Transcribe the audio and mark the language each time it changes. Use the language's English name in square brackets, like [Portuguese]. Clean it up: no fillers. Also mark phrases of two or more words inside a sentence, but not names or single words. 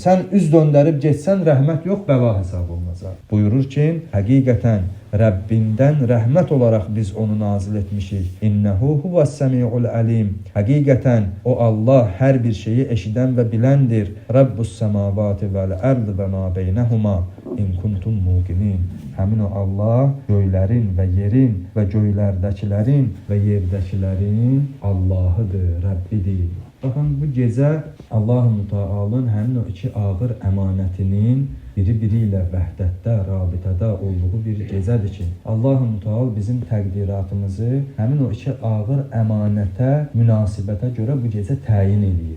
[Azerbaijani] Sən üz döndərib getsən, rəhmət yox, bəla hesab olunacaq. Buyurur ki, həqiqətən Rəbbindən rəhmət olaraq biz onu nazil etmişik. [Arabic] إنه هو السميع العليم. [Azerbaijani] Həqiqətən o Allah hər bir şeyi eşidən və biləndir. [Arabic] رب السماوات والأرض وما بينهما إن كنتم موقنين. [Azerbaijani] Həmin o Allah göylərin və yerin və göylərdəkilərin və yerdəkilərin Allahıdır, Rəbbidir. Baxın, bu gecə Allah-u Müteala'nın həmin o iki ağır əmanətinin biri-biri ilə vəhdətdə, rabitədə olduğu bir gecədir ki, Allah-u Müteala bizim təqdiratımızı həmin o iki ağır əmanətə, münasibətə görə bu gecə təyin edir.